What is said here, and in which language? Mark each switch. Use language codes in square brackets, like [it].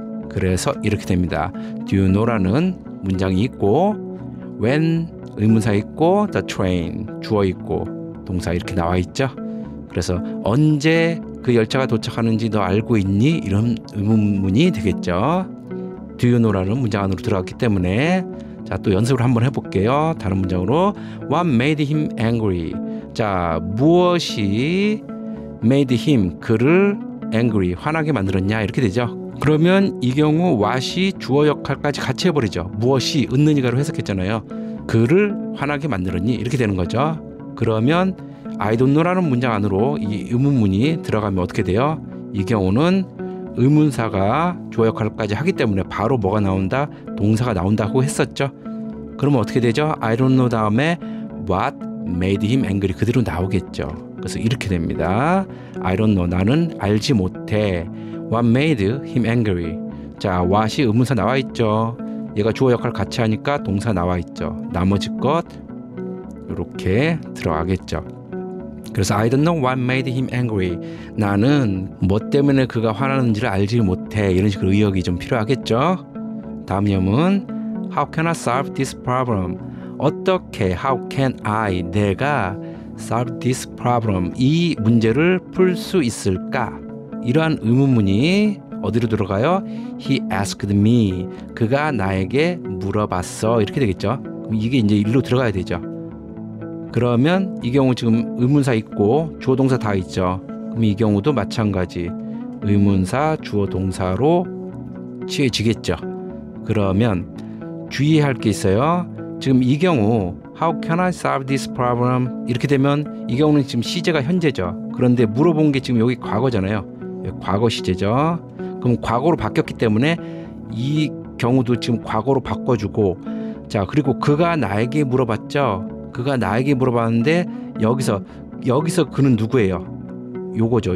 [ko] 그래서 이렇게 됩니다. do you know 라는 문장이 있고 when 의문사 있고 the train 주어 있고 동사 이렇게 나와 있죠. 그래서 언제 그 열차가 도착하는지 너 알고 있니? 이런 의문문이 되겠죠. do you know 라는 문장 안으로 들어갔기 때문에 자, 또 연습을 한번 해볼게요. [en] 다른 문장으로 What made him angry? [ko] 자, 무엇이 made him 그를 angry 화나게 만들었냐 이렇게 되죠. 그러면 이 경우 what이 주어 역할까지 같이 해버리죠. 무엇이 은는이가로 해석했잖아요. 그를 화나게 만들었니 이렇게 되는 거죠. 그러면 I don't know 라는 문장 안으로 이 의문문이 들어가면 어떻게 돼요? 이 경우는 의문사가 주어 역할까지 하기 때문에 바로 뭐가 나온다? 동사가 나온다고 했었죠. 그러면 어떻게 되죠? [en] I don't know 다음에 what made him angry 그대로 나오겠죠. [ko] 그래서 이렇게 됩니다. [en] I don't know 나는 알지 못해. What made him angry? [ko] 자, what이 의문사 나와 있죠. 얘가 주어 역할 같이 하니까 동사 나와 있죠. 나머지 것 이렇게 들어가겠죠. [en] 그래서 I don't know what made him angry. [ko] 나는 뭐 때문에 그가 화나는지를 알지 못해. 이런 식으로 의역이 좀 필요하겠죠. [en] 다음 예문 How can I solve this problem? [ko] 어떻게 How can I 내가 solve this problem 이 문제를 풀 수 있을까? 이러한 의문문이 어디로 들어가요? He asked me. 그가 나에게 물어봤어. 이렇게 되겠죠. 그럼 이게 이제 일로 들어가야 되죠. 그러면 이 경우 지금 의문사 있고 주어 동사 다 있죠. 그럼 이 경우도 마찬가지 의문사 주어 동사로 취해지겠죠. 그러면 주의할 게 있어요. [en] 지금 이 경우 How can I solve this problem? [ko] 이렇게 되면 이 경우는 지금 시제가 현재죠. 그런데 물어본 게 지금 여기 과거잖아요. 과거 시제죠. 그럼 과거로 바뀌었기 때문에 이 경우도 지금 과거로 바꿔주고 자 그리고 그가 나에게 물어봤죠. 그가 나에게 물어봤는데 여기서 그는 누구예요? 요거죠.